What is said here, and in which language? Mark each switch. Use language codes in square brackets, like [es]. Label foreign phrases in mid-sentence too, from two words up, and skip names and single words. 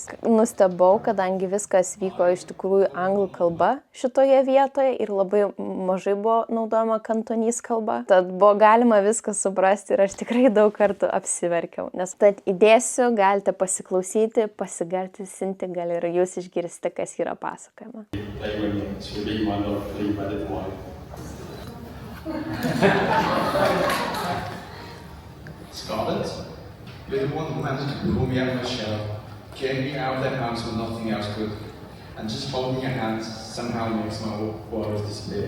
[lt] Nustebau, kadangi viskas vyko iš tikrųjų anglų kalba šitoje vietoje ir labai mažai buvo naudojama kantonys kalba. Tad buvo galima viską suprasti ir aš tikrai daug kartų apsiverkiau. Nes tad įdėsiu, galite pasiklausyti, pasigarsinti, gal ir jūs išgirsite, kas yra pasakojama. [en] Scarlett, you're the one who managed to pull me out of my shell, getting me out of that house when nothing else could, and just holding your hands somehow makes my world disappear.